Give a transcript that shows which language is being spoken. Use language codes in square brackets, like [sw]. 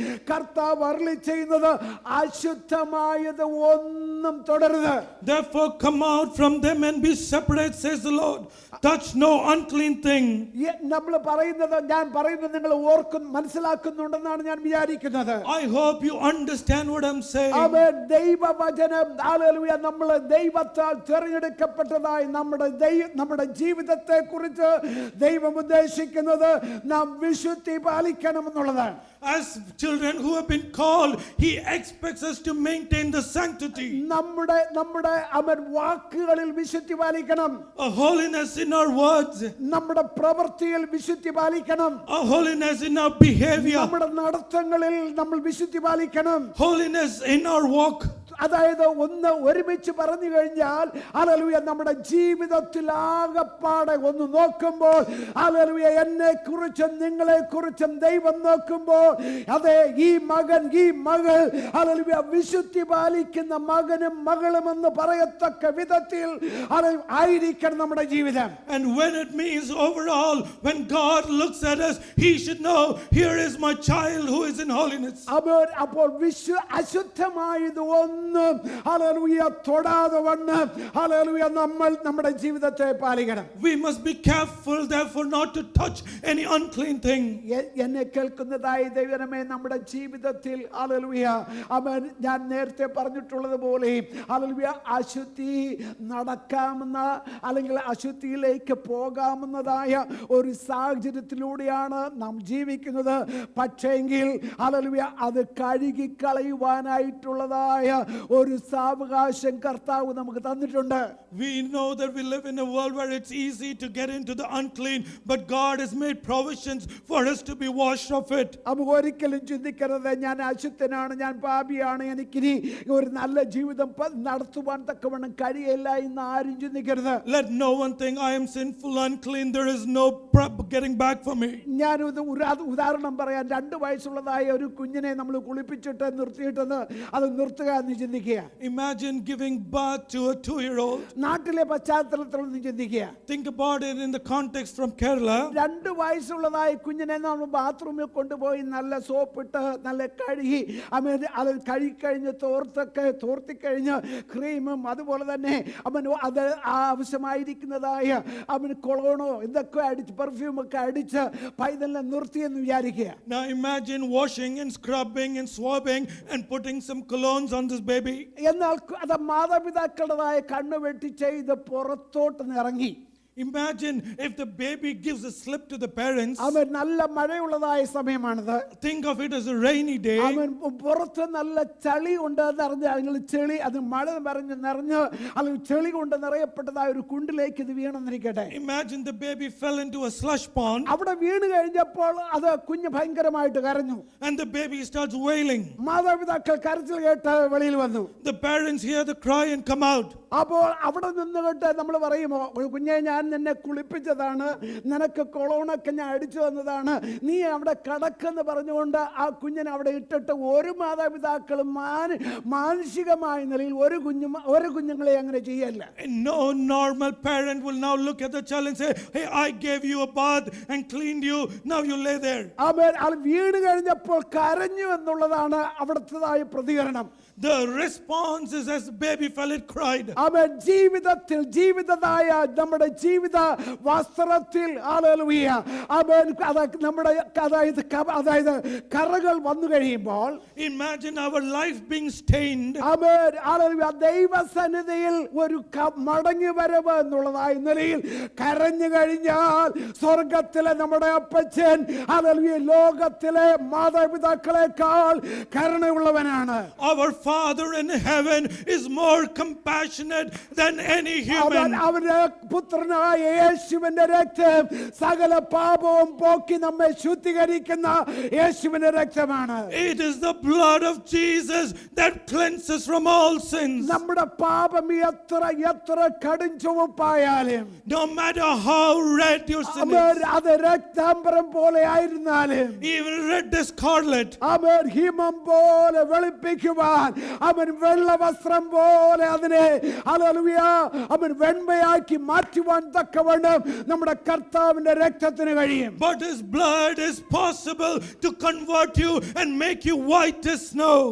[ml] കർത്താവ് അരുളി ചെയ്യുന്നത് അശുദ്ധമായത് ഒന്നും തുടരുത്. [en] Therefore come out from them and be separate, says the Lord. Touch no unclean thing. [ml] നമ്മൾ പറയുന്നത്, ഞാൻ പറയുന്നത് നിങ്ങൾ മനസ്സിലാക്കുന്നുണ്ടെന്നാണ് ഞാൻ വിചാരിക്കുന്നത്. [en] I hope you understand what I'm saying. [ml] ആമേൻ. ദൈവവചനം, ഹല്ലേലൂയ, നമ്മൾ ദൈവത്താൽ തിരഞ്ഞെടുക്കപ്പെട്ടതായി നമ്മുടെ ജീവിതത്തെ കുറിച്ച് ദൈവം ഉദ്ദേശിക്കുന്നത് നാം വിശുദ്ധി പാലിക്കണമെന്നുള്ളതാണ്. [en] As children who have been called, He expects us to maintain the sanctity. [ml] നമ്മുടെ അവൻ വാക്കുകളിൽ വിശുദ്ധി പാലിക്കണം. [en] A holiness in our words. [ml] നമ്മുടെ പ്രവൃത്തിയിൽ വിശുദ്ധി പാലിക്കണം. [en] A holiness in our behavior. [ml] നമ്മുടെ നടത്തങ്ങളിൽ നമ്മൾ വിശുദ്ധി പാലിക്കണം. [en] Holiness in our walk. [ml] അതായത് ഒന്ന് ഒരുമിച്ച് പറഞ്ഞു കഴിഞ്ഞാൽ ഹല്ലേലൂയ, നമ്മുടെ ജീവിതത്തിൽ ആകപ്പാടെ ഒന്ന് നോക്കുമ്പോൾ ഹല്ലേലൂയ, എന്നെ കുറിച്ചും നിങ്ങളെ കുറിച്ചും ദൈവം നോക്കുമ്പോൾ അതെ, ഈ മകൻ, ഈ മകൾ ഹല്ലേലൂയ വിശുദ്ധി പാലിക്കുന്ന മകനും മകളും എന്ന് പറയത്തക്ക വിധത്തിൽ ആയിരിക്കണം നമ്മുടെ ജീവിതം. [en] And when it means overall, when God looks at us, He should know, here is my child who is in holiness. [ml] അപ്പോൾ അശുദ്ധമായത് ഒന്നും ഹല്ലേലൂയ തൊടാതെ വണ്ണം ഹല്ലേലൂയ നമ്മൾ നമ്മുടെ ജീവിതത്തെ പാലിക്കണം. [en] We must be careful therefore not to touch any unclean thing. [ml] എന്നെ കേൾക്കുന്നതായി ദൈവമേ, നമ്മുടെ ജീവിതത്തിൽ ഹല്ലേലൂയ അവൻ, ഞാൻ നേരത്തെ പറഞ്ഞിട്ടുള്ളത് പോലെ ഹല്ലേലൂയ അശുദ്ധി നടക്കാമെന്ന അല്ലെങ്കിൽ അശുദ്ധിയിലേക്ക് പോകാമെന്നതായ ഒരു സാഹചര്യത്തിലൂടെയാണ് നാം ജീവിക്കുന്നത്. പക്ഷേങ്കിൽ ഹല്ലേലൂയ അത് കഴുകിക്കളയുവാനായിട്ടുള്ളതായ ഒരു സാവകാശം കർത്താവ് നമുക്ക് തന്നിട്ടുണ്ട്. [en] We know that we live in a world where it's easy to get into the unclean, but God has made provisions for us to be washed of it. [ml] നമുക്ക് ഒരിക്കലും ചിന്തിക്കരുത് ഞാൻ അശുദ്ധനാണ്, ഞാൻ പാപിയാണ്, എനിക്കിനി ഒരു നല്ല ജീവിതം നടത്തുവാൻ തക്കവണ്ണം കഴിയില്ല എന്ന് ആരും ചിന്തിക്കരുത്. [en] Let no one think I am sinful, unclean, there is no getting back for me. [ml] ഞാൻ ഉദാഹരണം പറയാൻ, 2 വയസ്സുള്ളതായ ഒരു കുഞ്ഞിനെ നമ്മൾ കുളിപ്പിച്ചിട്ട് നിർത്തിയിട്ടെന്ന് അത് നിർത്തുക എന്ന് ചിന്തിക്കുക. [en] Imagine giving birth to a 2-year-old. [ml] നാട്ടിലെ പശ്ചാത്തലത്തിൽ ഒന്ന് ചിന്തിക്കുക. [en] Think about it in the context from Kerala. [ml] 2 വയസ്സുള്ളതായ കുഞ്ഞിനെ നമ്മൾ ബാത്റൂമിൽ കൊണ്ടുപോയി നല്ല സോപ്പിട്ട് നല്ല കഴുകി അത് കഴുകിക്കഴിഞ്ഞ് തോർത്തിക്കഴിഞ്ഞ് ക്രീമും അതുപോലെ തന്നെ അത് ആവശ്യമായിരിക്കുന്നതായ കൊളോണോ ഇതൊക്കെ അടിച്ച് പെർഫ്യൂമൊക്കെ അടിച്ച് പൈതലിനെ നിർത്തിയെന്ന് വിചാരിക്കുക. [en] Now imagine washing and scrubbing and swabbing and putting some colognes on this baby. [ml] എന്നാൽ അത് മാതാപിതാക്കളുടേതായ കണ്ണ് വെട്ടിച്ച് ഇത് പുറത്തോട്ട് ഇറങ്ങി. [en] Imagine if the baby gives a slip to the parents. [ml] അവൻ നല്ല മഴയുള്ളതായ സമയമാണിത്. [en] Think of it as a rainy day. [ml] അവൻ പുറത്ത് നല്ല ചളി ഉണ്ട് എന്നറിഞ്ഞ ചെളി അത് മഴ നിറഞ്ഞ് അത് ചെളി കൊണ്ട് നിറയപ്പെട്ടതായ ഒരു കുണ്ടിലേക്ക് ഇത് വീണെന്നിരിക്കട്ടെ. [en] Imagine the baby fell into a slush pond. [ml] അവിടെ വീണ് കഴിഞ്ഞപ്പോൾ അത് കുഞ്ഞ് ഭയങ്കരമായിട്ട് കരഞ്ഞു. [en] And the baby starts wailing. [ml] മാതാപിതാക്കൾ കരച്ചിൽ കേട്ട് വെളിയിൽ വന്നു. [en] The parents hear the cry and come out. [ml] അപ്പോൾ അവിടെ നിന്നുകൊണ്ട് നമ്മൾ പറയുമോ, കുഞ്ഞെ ഞാൻ നിന്നെ കുളിപ്പിച്ചതാണ്, നിനക്ക് കൊളോണൊക്കെ ഞാൻ അടിച്ചു തന്നതാണ്, നീ അവിടെ കടക്കെന്ന് പറഞ്ഞുകൊണ്ട് ആ കുഞ്ഞിനെ അവിടെ ഇട്ടിട്ട് ഒരു മാതാപിതാക്കളും മാനസികമായ നിലയിൽ ഒരു കുഞ്ഞുങ്ങളെ അങ്ങനെ ചെയ്യല്ല. [en] No normal parent will now look at the child and say, hey, I gave you a bath and cleaned you, now you lay there. [ml] അവൻ വീട് കഴിഞ്ഞപ്പോൾ കരഞ്ഞു എന്നുള്ളതാണ് അവിടുത്തേതായ പ്രതികരണം. [en] The response is as the baby fell, it cried. [ml] അവൻ ജീവിതതായ നമ്മുടെ ജീവിത വസ്ത്രത്തിൽ ഹല്ലേലൂയ അവൻ നമ്മുടെ അതായത് കറകൾ വന്നു കഴിയുമ്പോൾ, [en] imagine our life being stained. [ml] അവൻ ഹല്ലേലൂയ ദൈവസന്നിധിയിൽ ഒരു മടങ്ങി വരവ് എന്നുള്ളതായ നിലയിൽ കരഞ്ഞു കഴിഞ്ഞാൽ സ്വർഗത്തിലെ നമ്മുടെ അപ്പച്ചൻ ഹല്ലേലൂയ ലോകത്തിലെ മാതാപിതാക്കളെക്കാൾ കരുണയുള്ളവനാണ്. [en] Our Father in heaven is more compassionate than any human. [ml] അവന്റെ പുത്രനായ യേശുവിന്റെ രക്തം സകല പാപവും പോക്കി നമ്മെ ശുദ്ധീകരിക്കുന്ന യേശുവിന്റെ രക്തമാണ്. [en] It is the blood of Jesus that cleanses from all sins. [ml] നമ്മുടെ പാപം എത്ര കടും ചുവപ്പായാലും, [en] No matter how red your sin is, [ml] അത് രക്താംബരം പോലെ ആയിരുന്നാലും, [en] even red as scarlet, [ml] അവൻ ഹിമം പോലെ വെളുപ്പിക്കുവാൻ, അവൻ വെള്ള വസ്ത്രം പോലെ അതിനെ ഹല്ലേലൂയ അവൻ വെണ്മയാക്കി മാറ്റുവാൻ തക്കവണ്ണം നമ്മുടെ കർത്താവിന്റെ രക്തത്തിന് കഴിയും. [en] but his blood is possible to convert you and make you white as snow.